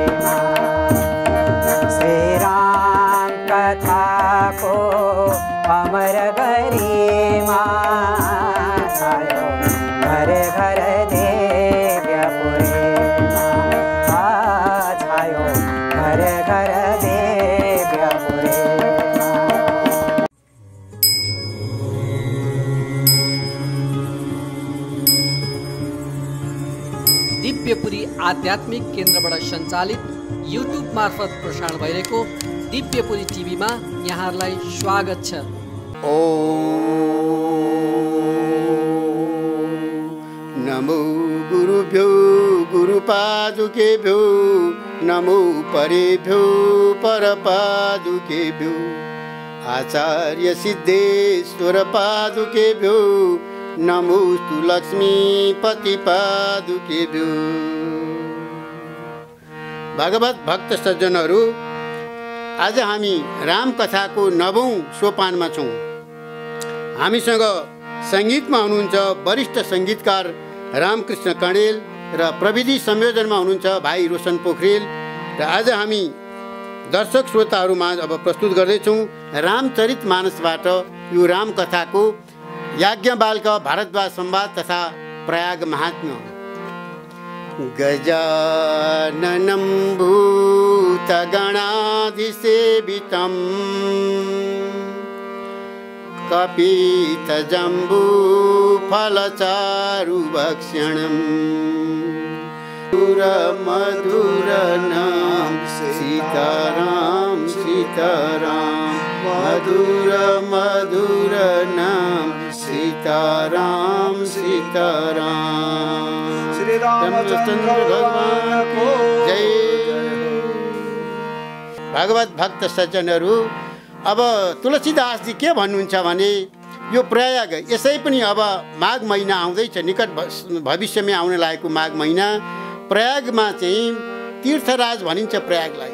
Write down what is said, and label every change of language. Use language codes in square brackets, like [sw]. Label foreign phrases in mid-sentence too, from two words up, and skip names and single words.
[ne] श्री राम कथा को अमर गरिमा छायो घरे घरे दिव्यपुरे छायो घरे घरे दिव्यपुरे। दिव्यपुरी आध्यात्मिक केन्द्रबाट सञ्चालित युट्युब मार्फत प्रसारण भइरहेको दिव्यपुरी टिभीमा यहाँहरूलाई स्वागत छ। [sa] नमो गुरुभ्यो गुरुपादुकेभ्यो नमो परेभ्यो परपादुकेभ्यो आचार्य सिद्धेश्वर पादुकेभ्यो नमोस्तु लक्ष्मीपति पादुकेभ्यो। [ne] भगवत भक्त सज्जनहरू, आज हामी रामकथाको 9औं सोपानमा छौँ। हामीसँग सङ्गीतमा हुनुहुन्छ वरिष्ठ सङ्गीतकार रामकृष्ण कणेल र प्रविधि संयोजनमा हुनुहुन्छ भाइ रोशन पोखरेल। र आज हामी दर्शक श्रोताहरूमा अब प्रस्तुत गर्दैछौँ रामचरितमानसबाट यो रामकथाको याज्ञवल्क्य भारद्वाज संवाद तथा प्रयाग महात्म्य। [sa] गजाननं भूतगणाधिसेवितं कपितजम्बूफलचारुभक्षणं मधुरनाम सीताराम सीताराम मधुर नाम सीताराम सीताराम। [ne] श्री रामचंद्र भगवान को जय। भगवत भक्त सज्जनहरू, अब तुलसीदासजी के भन्नुहुन्छ भने यो प्रयाग यसै पनि अब माघ महिना आउँदैछ, निकट भविष्यमै आउन लागेको माघ महिना। प्रयागमा चाहिँ तीर्थराज भनिन्छ प्रयागलाई।